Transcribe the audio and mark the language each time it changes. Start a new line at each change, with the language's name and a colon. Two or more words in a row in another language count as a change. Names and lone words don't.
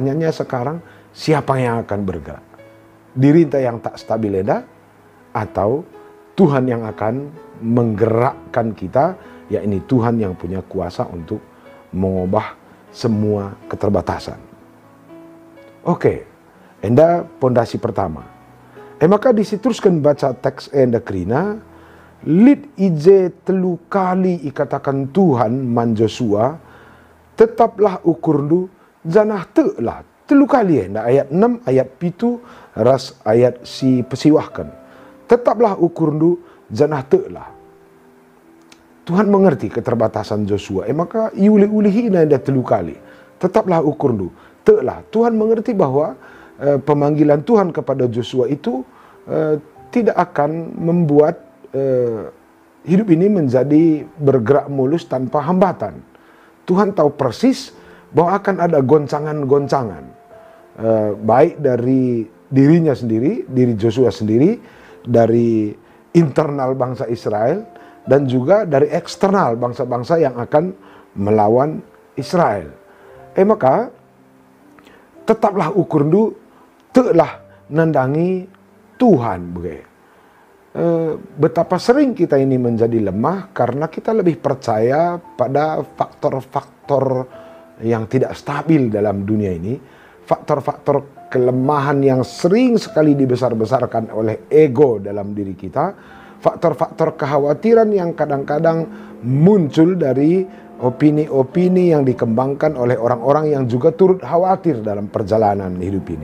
Indonesian: Pertanyaannya sekarang, siapa yang akan bergerak? diri kita yang tak stabil eda, atau Tuhan yang akan menggerakkan kita, yakni Tuhan yang punya kuasa untuk mengubah semua keterbatasan. Oke, enda pondasi pertama. Maka diteruskan baca teks
Batak Karo: enda kerina, lid ije telu kali ikatakan Tuhan man Joshua, tetaplah ukur du, janah te'lah. Telu kali enda, ayat 6, ayat 7, ras ayat si pesiwahkan. Tetaplah ukur du, janah te'lah.
Indonesian: Tuhan mengerti keterbatasan Joshua.
Batak Karo: Maka iuli-ulihina enda telu kali. Tetaplah ukur du, te'lah.
Indonesian: Tuhan mengerti bahwa pemanggilan Tuhan kepada Joshua itu tidak akan membuat hidup ini menjadi bergerak mulus tanpa hambatan. Tuhan tahu persis bahwa akan ada goncangan-goncangan, baik dari dirinya sendiri, diri Joshua sendiri, dari internal bangsa Israel, dan juga dari eksternal bangsa-bangsa yang akan melawan Israel.
Batak Karo: Maka tetaplah ukur du, telah nandangi Tuhan.
Indonesian: Betapa sering kita ini menjadi lemah karena kita lebih percaya pada faktor-faktor yang tidak stabil dalam dunia ini, faktor-faktor kelemahan yang sering sekali dibesar-besarkan oleh ego dalam diri kita, faktor-faktor kekhawatiran yang kadang-kadang muncul dari opini-opini yang dikembangkan oleh orang-orang yang juga turut khawatir dalam perjalanan hidup ini.